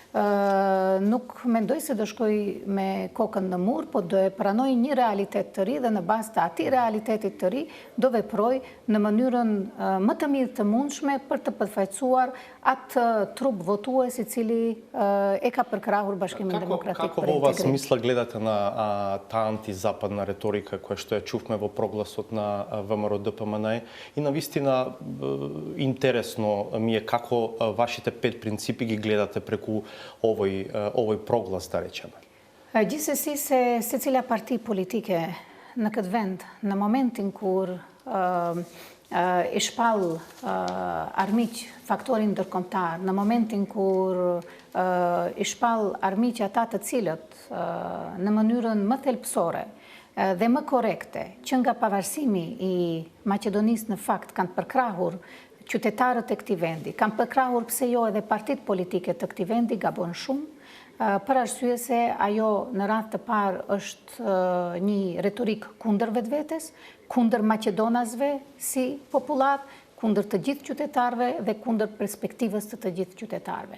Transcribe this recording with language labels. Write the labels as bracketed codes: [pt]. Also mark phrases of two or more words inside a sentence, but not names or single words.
[sq] nuk mendoj se do shkoj me kokën në mur, po do e pranoj një realitet të ri dhe në bazë të atij realitetit të ri do veproj në mënyrën më të mirë të mundshme për të përfaqësuar atë trup votues i cili e ka përkrahur Bashkimin Demokratik për Integrim. [mk] Како во ова смисла гледате на таа антизападна реторика која што ја чувме во прогласот на ВМРО ДПМН и на вистина интересно ми е како вашите 5 принципи ги гледате преку овој проглас, да речеме. [sq] Gjithsesi se secila parti politike në këtë vend, në momentin kur e shpall armiq faktorin ndërkombëtar, në momentin kur e shpall armiq ata të cilët në mënyrën më thelbësore dhe më korekte, që nga pavarësimi i Maqedonisë në fakt kanë përkrahur qytetarët e këtij vendi, kanë përkrahur pse jo edhe partitë politike të këtij vendi, gabon shumë, për arsye se ajo në radhë të parë është një retorik kundër vetvetes, kundër maqedonasve si popullat, kundër të gjithë qytetarëve dhe kundër perspektivës të gjithë qytetarëve.